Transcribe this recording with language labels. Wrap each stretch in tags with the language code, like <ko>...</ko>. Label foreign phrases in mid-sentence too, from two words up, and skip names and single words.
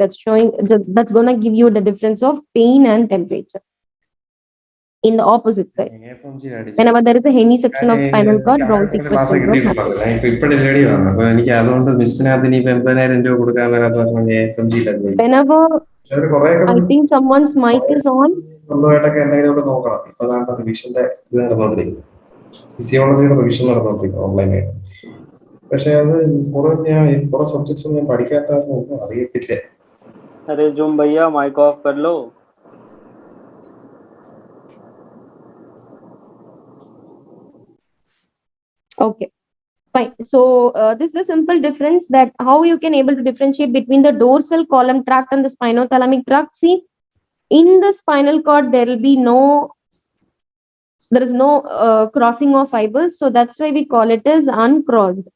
<en>That's showing, that's going to give you the difference of pain and temperature in the opposite side. Whenever there is a hemisection of spinal cord, Brown Sequence syndrome happens. Whenever I think someone's mic is on.</en> <ml>ഫിസിയോളജിയുടെ റിവിഷൻ നടന്നുകൊണ്ടിരിക്കും ഓൺലൈനായിട്ട്. പക്ഷെ അത് കുറെ സബ്ജക്ട്സ് ഒന്നും ഞാൻ പഠിക്കാത്ത കാരണം ഒന്നും അറിയത്തില്ല.</ml> <hi>अरे जुम भैया</hi> <en>mic off</en> <hi>कर लो.</hi> <en>Okay, fine. So this is a simple difference that how you can able to differentiate between the dorsal column tract and the spinothalamic tract. See, in the spinal cord there will be there is no crossing of fibers, so that's why we call it as uncrossed.</en>